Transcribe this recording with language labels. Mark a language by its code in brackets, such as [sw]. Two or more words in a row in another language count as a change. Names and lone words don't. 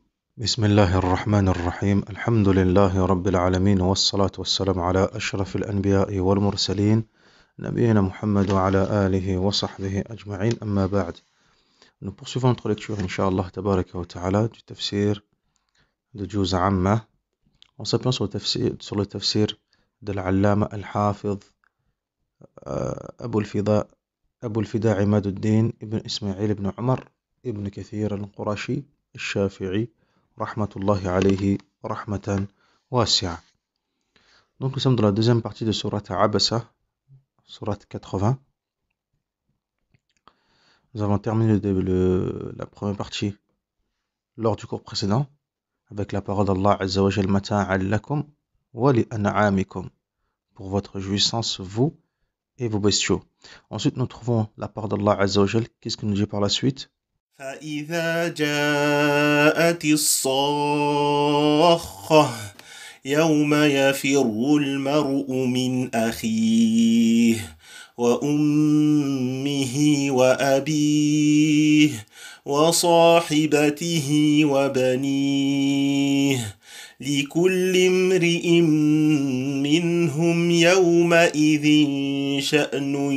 [ar] بسم الله الرحمن الرحيم الحمد لله رب العالمين والصلاة والسلام على أشرف الأنبياء والمرسلين نبينا محمد وعلى آله وصحبه أجمعين أما بعد. [fr] Nous poursuivons notre lecture [ar] إن شاء الله تبارك وتعالى [fr] du tafsir de Juz Amma en s'appuyant sur le tafsir de l'Allama Al-Hafiz Abu al-Fida Imaduddin ibn Ismail ibn Umar ibn Kathir al-Qurashi al-Shafi'i [ar] رحمة الله عليه رحمة واسعة. [fr] Donc nous sommes dans la deuxième partie de Surat Abasa, Surat 80. Nous avons terminé la première partie lors du cours précédent avec la parole d'Allah [ar] عز وجل متاعا لكم ولأنعامكم, [fr] pour votre jouissance vous et vos bestiaux. Ensuite nous trouvons la parole d'Allah [ar] عز وجل. [fr] Qu'est-ce qu'il nous dit par la suite? [ar] فإذا جاءت الصاخة يوم يفر المرء من أخيه وأمه وأبيه وصاحبته وبنيه لكل امرئ منهم يومئذ شأن